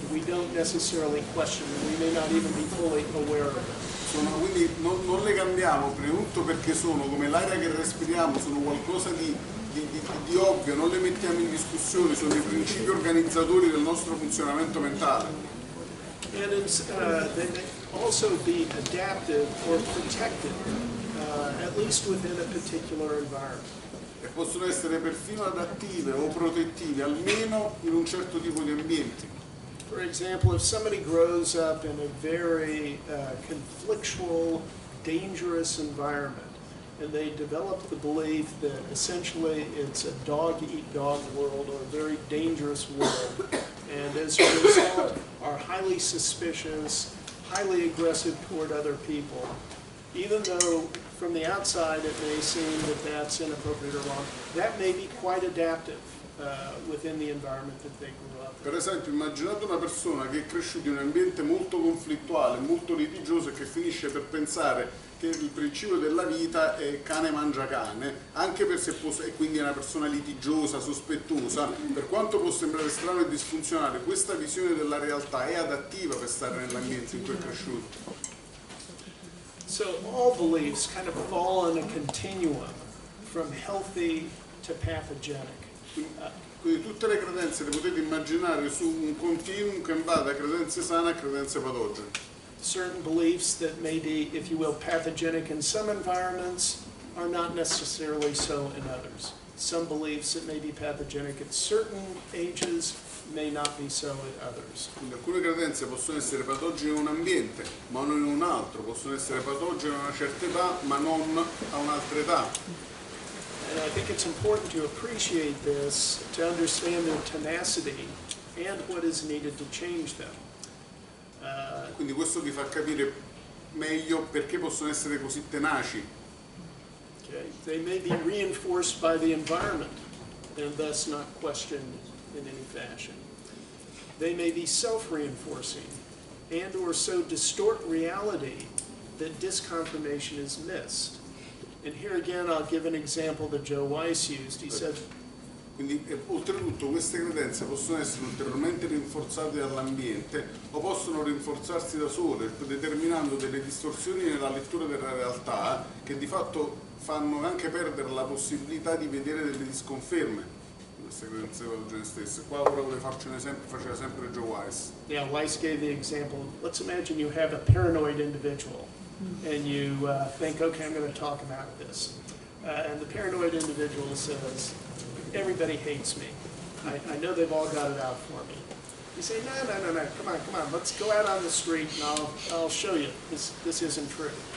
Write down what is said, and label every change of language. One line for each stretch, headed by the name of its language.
English: We don't necessarily question them. We may not even be fully aware of it.
Italian: Quindi non le cambiamo, prima di tutto perché sono come l'aria che respiriamo, sono qualcosa di ovvio, non le mettiamo in discussione, sono i principi organizzatori del nostro funzionamento mentale.
English: And they may also be adaptive or protective, at least within a particular environment.
Italian: E possono essere perfino adattive o protettive, almeno in un certo tipo di ambienti.
English: For example, if somebody grows up in a very conflictual, dangerous environment, and they develop the belief that essentially it's a dog-eat-dog world or a very dangerous world, and as a result are highly suspicious, highly aggressive toward other people, even though from the outside it may seem that that's inappropriate or wrong, that may be quite adaptive within the environment that they grew up in.
Italian: Per esempio, immaginate una persona che è cresciuta in un ambiente molto conflittuale, molto litigioso e che finisce per pensare che il principio della vita è cane mangia cane, anche per se e quindi è una persona litigiosa, sospettosa, per quanto può sembrare strano e disfunzionale, questa visione della realtà è adattiva per stare nell'ambiente in cui è cresciuto.
English: So all beliefs kind of fall on a continuum from healthy to pathogenic.
Italian: Quindi tutte le credenze le potete immaginare su un continuum che va da credenze sane a credenze patogene.
English: Certain beliefs that may be, if you will, pathogenic in some environments are not necessarily so in others. Some beliefs that may be pathogenic at certain ages may not be so in others.
Italian: Quindi alcune credenze possono essere patogene in un ambiente, ma non in un altro, possono essere patogene a una certa età, ma non a un'altra età.
English: And I think it's important to appreciate this, to understand their tenacity and what is needed to change them.
Italian: Quindi questo vi fa capire meglio perché possono essere così tenaci.
English: Okay. They may be reinforced by the environment and thus not questioned in any fashion. They may be self-reinforcing and or so distort reality that disconfirmation is missed. And here again I'll give an example that Joe Weiss used. He said,
Italian: quindi oltretutto queste credenze possono essere ulteriormente rinforzate dall'ambiente o possono rinforzarsi da sole, determinando delle distorsioni nella lettura della realtà che di fatto fanno anche perdere la possibilità di vedere delle disconferme di queste credenze patogene stesse. Qua ora volevo farci un esempio, faceva sempre Joe Weiss.
English: Yeah, Weiss gave the example. Let's imagine you have a paranoid individual and you think, okay, I'm going to talk about this. And the paranoid individual says, everybody hates me. I know they've all got it out for me. You say, no, come on, let's go out on the street and I'll show you this isn't true.